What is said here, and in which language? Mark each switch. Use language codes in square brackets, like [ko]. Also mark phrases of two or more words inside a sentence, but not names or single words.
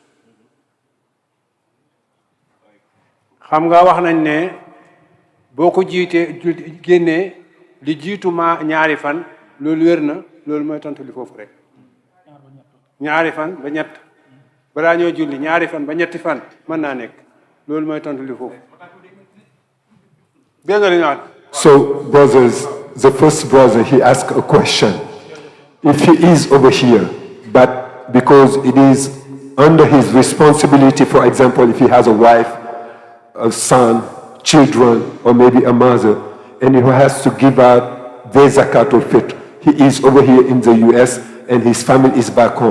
[wo] xam nga wax nañ ne boo ko jiitee génnee li jiitu ma ñaari fan loolu wér na loolu mooy tontu li foofu rek. ñaari fan ba ñett balaa ñoo julli ñaari fan ba ñetti fan mën naa nekk loolu mooy tontu li foofu. dégg nga li ñu wax. [en] So, brothers, the first brother, he asked a question. If he is over here, but because it is under his responsibility, for example, if he has a wife, a son, children, or maybe a mother, and he has to give out their zakat or fitr, he is over here in the US and his family is back home.